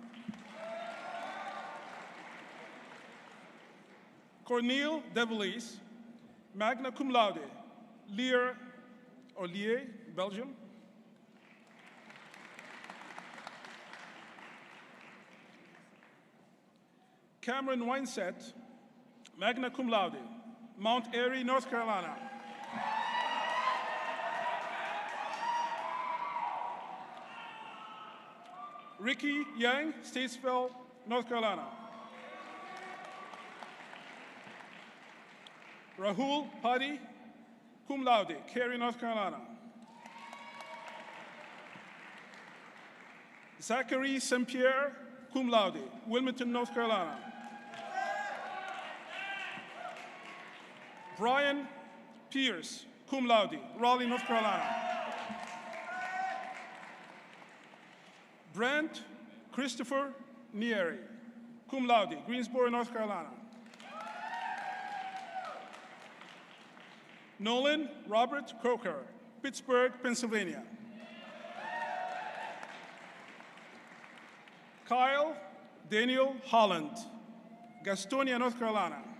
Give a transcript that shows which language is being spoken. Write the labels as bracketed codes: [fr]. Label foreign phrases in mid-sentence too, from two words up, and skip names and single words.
[en] Cornel Develies, [la] magna cum laude, [en] Lier, Belgium. Cameron Winesett, [la] magna cum laude, [en] Mount Airy, North Carolina. Ricky Yang, Statesville, North Carolina. Rahul Padi, [la] cum laude, Cary, [en] North Carolina. Zachary St. Pierre, [la] cum laude, Wilmington, [en] North Carolina. Brian Pierce, [la] cum laude, Raleigh, [en] North Carolina. Brent Christopher Nieri, [la] cum laude, [en] Greensboro, North Carolina. Nolan Robert Croker, Pittsburgh, Pennsylvania. Kyle Daniel Holland, Gastonia, North Carolina.